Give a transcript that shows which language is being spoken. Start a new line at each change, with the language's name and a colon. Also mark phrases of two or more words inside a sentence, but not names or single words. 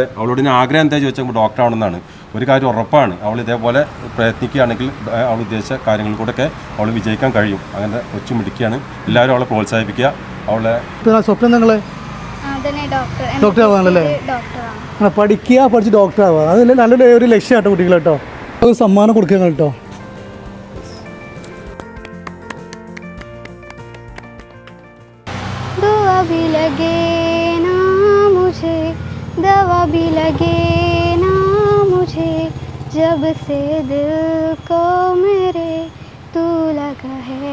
Malayalam: അവളോട് ഞാൻ ആഗ്രഹം എന്താ ചോദിച്ചാൽ ഡോക്ടർ ആവണമെന്നാണ്. ഒരു കാര്യം ഉറപ്പാണ്, അവൾ ഇതേപോലെ പ്രയത്നിക്കുകയാണെങ്കിൽ അവൾ ഉദ്ദേശിച്ച കാര്യങ്ങളിൽ കൂടെയൊക്കെ അവൾ വിജയിക്കാൻ കഴിയും. അങ്ങനെ കൊച്ചു മിടുക്കിയാണ്. എല്ലാവരും അവളെ പ്രോത്സാഹിപ്പിക്കുക. അവളെ സ്വപ്നം നിങ്ങൾ ഡോക്ടർ ആവാനല്ലേ? പഠിക്കുക, പഠിച്ച് ഡോക്ടർ ആവുക, അതിൽ നല്ലൊരു ലക്ഷ്യമാട്ടോ കുട്ടികൾ കേട്ടോ. അത് സമ്മാനം കൊടുക്കുക കേട്ടോ.
Hindi: दुआ भी लगे ना मुझे, दवा भी लगे ना मुझे, जब से दिल को मेरे तू लगा है.